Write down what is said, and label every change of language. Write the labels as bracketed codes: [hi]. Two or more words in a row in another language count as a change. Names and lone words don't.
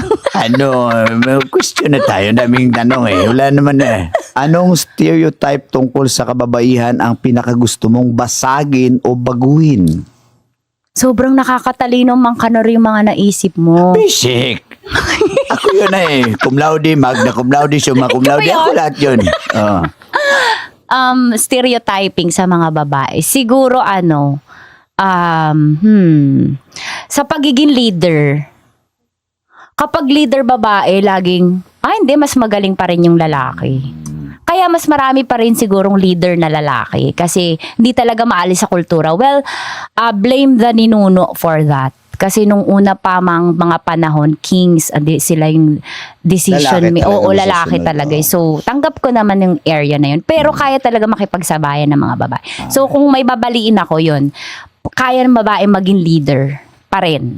[tl] May question na tayo. Daming tanong Wala naman Anong stereotype tungkol sa kababaihan ang pinakagusto mong basagin o baguhin? Sobrang nakakatalino mang kanor yung mga naisip mo. Basic. Ako yun [la] Cum laude, magna cum laude, summa cum laude. [tl] Ako lahat yun. Oh. Stereotyping sa mga babae. Siguro sa pagiging leader. Kapag leader babae, laging, hindi, mas magaling pa rin yung lalaki. Kaya mas marami pa rin sigurong leader na lalaki kasi hindi talaga maalis sa kultura. [en] Well, blame the ninuno for that. [tl] Kasi nung una pa mga panahon, kings, sila yung decision. Lalaki talaga Oo, lalaki masusunod, talaga. oo. So, tanggap ko naman yung area na yun. Pero kaya talaga makipagsabayan ng mga babae. So, kung may babaliin ako yun, kaya ng babae maging leader pa rin.